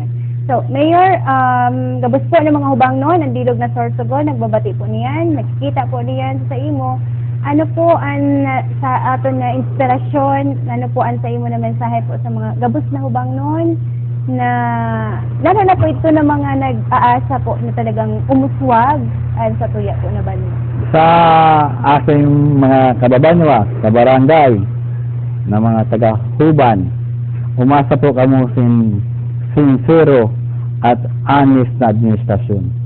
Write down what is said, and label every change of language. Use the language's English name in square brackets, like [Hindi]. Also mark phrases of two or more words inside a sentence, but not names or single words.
[Bikol] So, Mayor, gabos po ng mga hubang noon, ang Dilog na Sorsogon, nagbabati po niyan, nagkikita po niyan sa imo. Ano po ang sa aton na inspirasyon, ano po ang sa imo na mensahe po sa mga gabos na hubang noon na lalo na po ito ng mga nag-aasa po na talagang umuswag sa tuya po na banyo. Sa aking mga kababanwa, kabarangay, na mga taga-Huban, umasa po kamo sincero at honest na administrasyon.